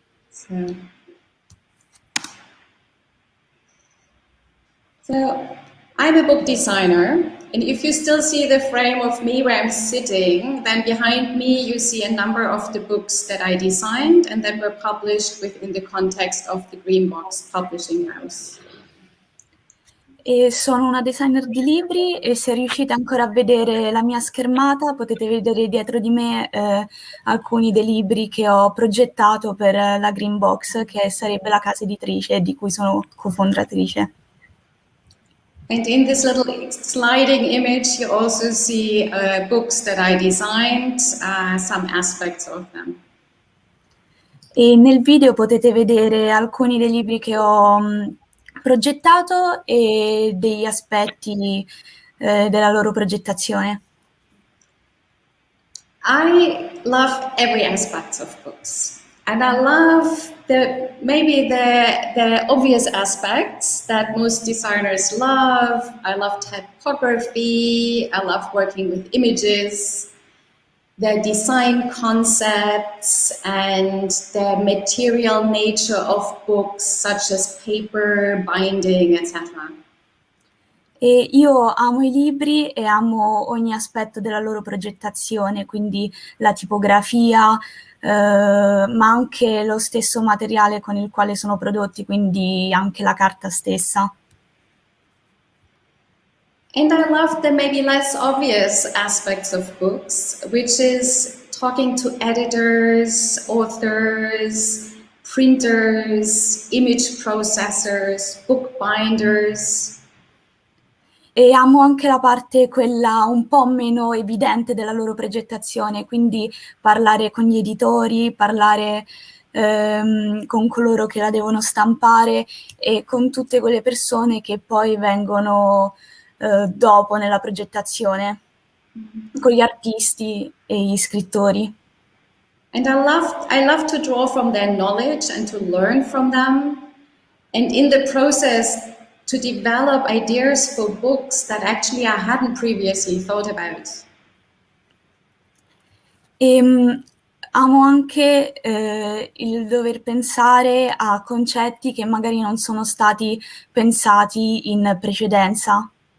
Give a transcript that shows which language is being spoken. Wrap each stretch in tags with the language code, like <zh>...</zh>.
<en>So I'm a book designer, and if you still see the frame of me where I'm sitting, then behind me you see a number of the books that I designed and that were published within the context of the Green Box Publishing House.</en> <it>E sono una designer di libri e se riuscite ancora a vedere la mia schermata potete vedere dietro di me alcuni dei libri che ho progettato per la Green Box, che sarebbe la casa editrice di cui sono cofondatrice.</it> <en>And in this little sliding image you also see books that I designed, some aspects of them.</en> <it>E nel video potete vedere alcuni dei libri che ho progettato e degli aspetti della loro progettazione.</it> <en>I love every aspect of books, and I love maybe the obvious aspects that most designers love. I love typography, I love working with images, the design concepts and the material nature of books such as paper, binding, etc.</en> <it>E io amo i libri e amo ogni aspetto della loro progettazione, quindi la tipografia, ma anche lo stesso materiale con il quale sono prodotti, quindi anche la carta stessa.</it> <en>And I love the maybe less obvious aspects of books, which is talking to editors, authors, printers, image processors, bookbinders.</en> <it>E amo anche la parte quella un po' meno evidente della loro progettazione, quindi parlare con gli editori, parlare con coloro che la devono stampare e con tutte quelle persone che poi vengono dopo nella progettazione, con gli artisti e gli scrittori.</it> <en>And I love to draw from their knowledge and to learn from them. And in the process, to develop ideas for books that actually I hadn't previously thought about.</en> <it>Amo anche il dover pensare a concetti che magari non sono stati pensati in precedenza.</it>